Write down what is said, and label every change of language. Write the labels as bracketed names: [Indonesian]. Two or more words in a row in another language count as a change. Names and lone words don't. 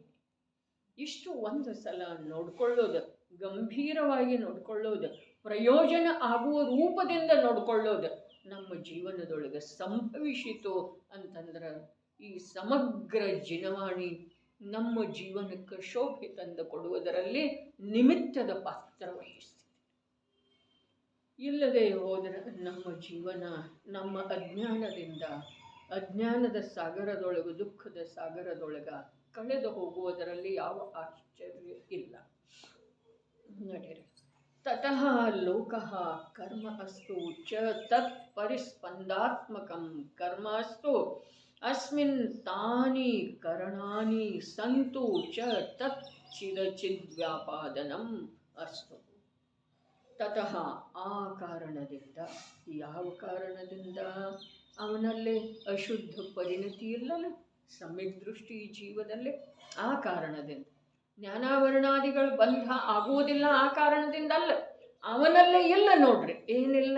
[Kannada] ಇಷ್ಟು ಒಂದು ಸಲ ನೋಡ್ಕೊಳ್ಳೋದು, ಗಂಭೀರವಾಗಿ ನೋಡ್ಕೊಳ್ಳೋದು, ಪ್ರಯೋಜನ ಆಗುವ ರೂಪದಿಂದ ನೋಡ್ಕೊಳ್ಳೋದು ನಮ್ಮ ಜೀವನದೊಳಗೆ ಸಂಭವಿಸಿತು ಅಂತಂದ್ರೆ ಈ ಸಮಗ್ರ ಜಿನವಾಣಿ ನಮ್ಮ ಜೀವನಕ್ಕೆ ಶೋಭೆ ತಂದು ಕೊಡುವುದರಲ್ಲಿ ನಿಮಿತ್ತದ ಪಾತ್ರ ವಹಿಸ್ತಿದೆ. ಇಲ್ಲದೆ ಹೋದರೆ ನಮ್ಮ ಜೀವನ ನಮ್ಮ ಅಜ್ಞಾನದ ಸಾಗರದೊಳಗೆ, ದುಃಖದ ಸಾಗರದೊಳಗ ಕಳೆದು ಹೋಗುವುದರಲ್ಲಿ ಯಾವ ಆಶ್ಚರ್ಯ ಇಲ್ಲ. ನಡೆಯಿರಿ. [Sanskrit] ತತಃ ಲೋಕಃ ಕರ್ಮ ಅಸ್ತು ಚ ತತ್ ಪರಿಸ್ಪಂದಾತ್ಮಕಂ ಕರ್ಮ ಅಸ್ತು ಅಸ್ಮಿನ್ ತಾನಿ ಕರಣಾನಿ ಸಂತು ಚ ತತ್ ಚಿದಚಿದ್ವ್ಯಾಪಾದನಂ ಅಸ್ತು. [Kannada] ತತಃ ಆ ಕಾರಣದಿಂದ, ಯಾವ ಕಾರಣದಿಂದ? ಅವನಲ್ಲೇ ಅಶುದ್ಧ ಪರಿಣತಿ ಇಲ್ಲಲ್ಲ, ಸಮ್ಯಕ್ ದೃಷ್ಟಿ ಜೀವದಲ್ಲೇ. ಆ ಕಾರಣದಿಂದ ಜ್ಞಾನಾವರಣಾದಿಗಳು ಬಂಧ ಆಗುವುದಿಲ್ಲ. ಆ ಕಾರಣದಿಂದ ಅಲ್ಲ, ಅವನಲ್ಲೇ ಇಲ್ಲ. ನೋಡ್ರಿ, ಏನಿಲ್ಲ?